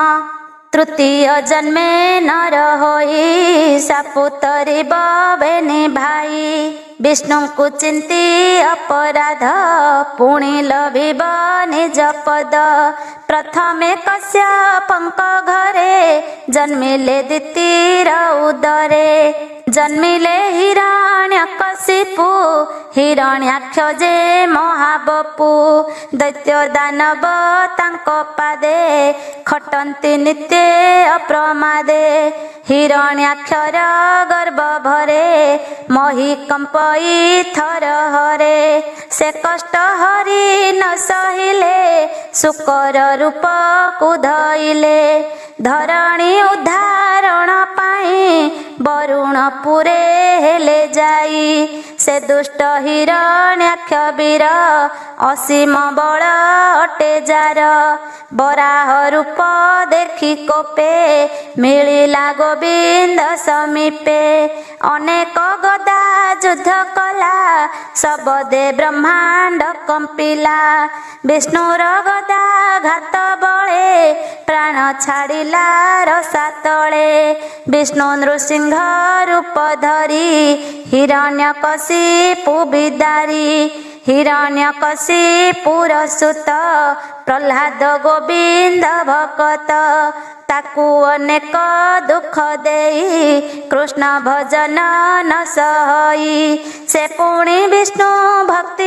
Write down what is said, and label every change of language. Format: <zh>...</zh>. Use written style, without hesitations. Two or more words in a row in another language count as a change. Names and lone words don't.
<or>ତୃତୀୟ ଜନ୍ମେ ନର ହୋଇ ଶାପୁ ତରିବ ବେନି ଭାଇ ବିଷ୍ଣୁ କୁ ଚିନ୍ତି ଅପରାଧ ପୁଣି ଲଭିବ ନିଜ ପଦ ପ୍ରଥମେ କଶ୍ୟପଙ୍କ ଘରେ ଜନ୍ମିଲେ ଦ୍ୱିତୀୟ ଉଦରେ ଜନ୍ମିଲେ ହିରଣ୍ୟକଶିପୁ ହିରଣ୍ୟାକ୍ଷ ଯେ ମହାବପୁ ଦୈତ୍ୟ ଦାନବ ତାଙ୍କ ପାଦେ ଖଟନ୍ତି ନିତ୍ୟ ଅପ୍ରମାଦେ ହିରଣ୍ୟାକ୍ଷର ଗର୍ଭ ଗର୍ବ ଭରେ ମହୀ କମ୍ପଇ ଥର ହରେ ସେ କଷ୍ଟ ହରି ନ ସହିଲେ ଶୁକର ରୂପ କୁ ଧଇଲେ ଧରଣୀ ଉଦ୍ଧାରଣ ପାଇ ବରୁଣ ପୁରେ ହେଲେ ଯାଇ ସେ ଦୁଷ୍ଟ ହିରଣ୍ୟାକ୍ଷ ବୀର ଅସୀମ ବଳ ଅଟେ ଯାର ବରାହ ରୂପ ଦେଖି କୋପେ ମିଳିଲା ଗୋବିନ୍ଦ ସମୀପେ ଅନେକ ଗଦା ଯୁଦ୍ଧ କଲା ଶବଦେ ବ୍ରହ୍ମାଣ୍ଡ କମ୍ପିଲା ବିଷ୍ଣୁର ଗଦା ଘାତ ବଳେ ପ୍ରାଣ ଛାଡ଼ିଲା ରସା ତଳେ ବିଷ୍ଣୁ ନୃସିଂହ ରୂପ ଧରି ହିରଣ୍ୟକଶିପୁ ବିଦାରି ହିରଣ୍ୟକଶିପୁର ସୁତ ପ୍ରହ୍ଲାଦ ଗୋବିନ୍ଦ ଭକ୍ତ ତାକୁ ଅନେକ ଦୁଃଖ ଦେଇ କୃଷ୍ଣ ଭଜନ ନ ସହଇ ସେ ପୁଣି ବିଷ୍ଣୁ ଭକ୍ତି</or>